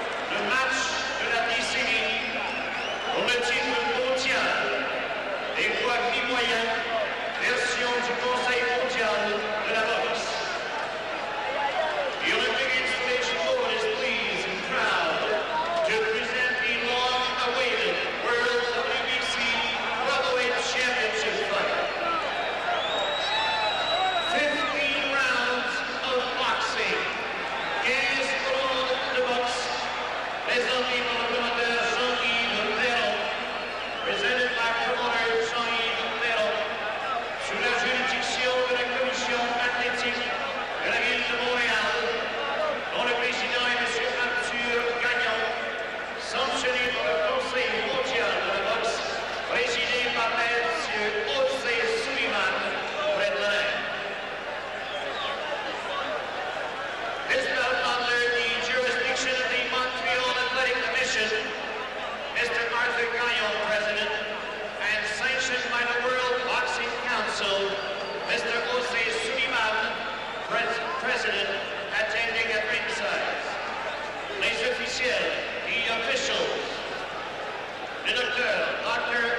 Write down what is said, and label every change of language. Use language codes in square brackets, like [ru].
[fr] Le match de la décennie pour le titre mondial des poids mi-moyens, version du Conseil mondial de la boxe. [en] The Olympic installation board is pleased and proud to present the long-awaited World WBC Welterweight Championship fight. 15 rounds of boxing. [fr] 15 rounds de boxe. Présenté par le promoteur Jean-Yves Roberto, [en] presented by promoter Jean-Yves Roberto, [fr] sous la juridiction de la commission athlétique de la ville de Montréal, dont le président est M. Arthur Gagnon, sanctionné par le Conseil mondial de la boxe, présidé par M. José Sullivan, près de l'Inde. [en] This bout under the jurisdiction of the Montreal Athletic Commission, Mr. Arthur Gagnon, President, and sanctioned by the World Boxing Council, Mr. José Sullivan, President, attending at ringside. [fr] Les officiels, [en] the officials, [fr] le docteur, Dr.